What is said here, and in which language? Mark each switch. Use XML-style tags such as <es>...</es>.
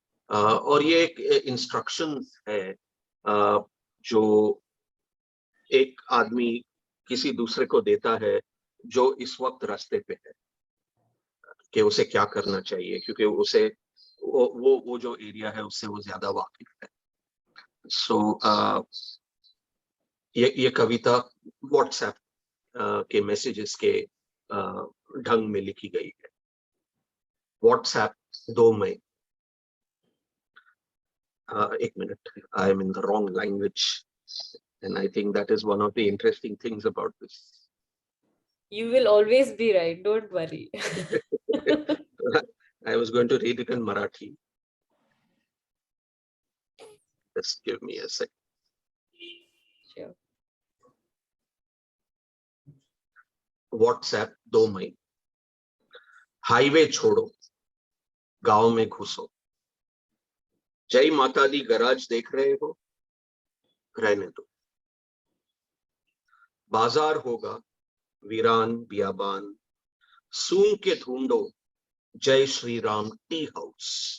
<hi>और ये एक इंस्ट्रक्शंस है जो एक आदमी किसी दूसरे को देता है जो इस वक्त रास्ते पे है, कि उसे क्या करना चाहिए, क्योंकि उसे वो जो एरिया है उससे वो ज्यादा वाकिफ है। सो ये कविता व्हाट्सएप के मैसेजेस के ढंग में लिखी गई है। व्हाट्सएप 2 मई। एक minute,</hi> <en>I am in the wrong language, and I think that is one of the interesting things about this. You will always be right, don't worry. I was going to read it in Marathi. Just give me a sec. Sure.</en> <hi>WhatsApp 2 May. Highway छोड़ो, गांव में घुसो। जय माता दी garage देख रहे हो, रहने दो। बाजार होगा वीरान बियाबान, सूंघ के ढूंढो जय श्री राम टी हाउस।</hi>